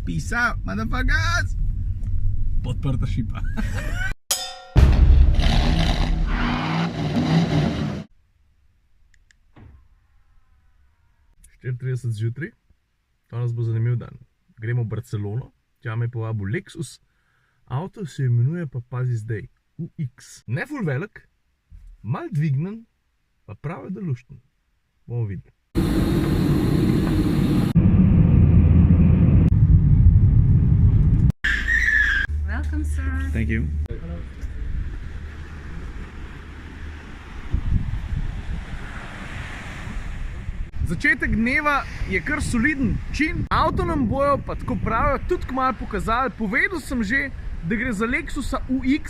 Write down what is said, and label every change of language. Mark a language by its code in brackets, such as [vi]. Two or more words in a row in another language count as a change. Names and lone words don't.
[en] Peace out, motherfuckers! [sl] Podprta šipa. Zjutraj, danes bo zanimiv dan. Gremo v Barcelono, tja me je povabil Lexus, avto se imenuje pa, pazi zdaj, UX. Ne ful velik, mal dvignen, pa prav je delušten. Bomo videli. [en] Welcome, sir. Thank you. [sl] Začetek dneva je kar soliden čin. Avto nam bojo, pa tako pravijo, tudi kmalu pokazali. Povedal sem že, da gre za Lexusa UX.